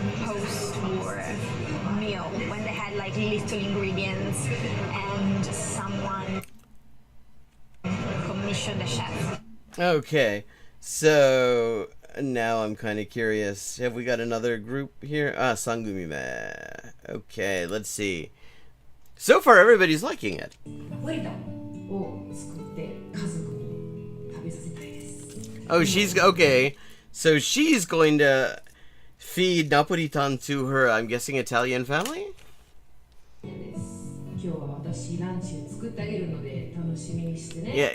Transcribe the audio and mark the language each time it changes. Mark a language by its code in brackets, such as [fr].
[en] Post-war meal when they had like little ingredients and someone commissioned a chef. Okay, so now I'm kind of curious. Have we got another group here? Sangumime. Okay, let's see. So far, everybody's liking it. [ja] ナポリタンを作って家族に食べさせたいです。 [en] Oh, she's okay. So she's going to feed Napolitan to her, I'm guessing, Italian family? [ja] 今日は私ランチを作ってあげるので楽しみにしてね。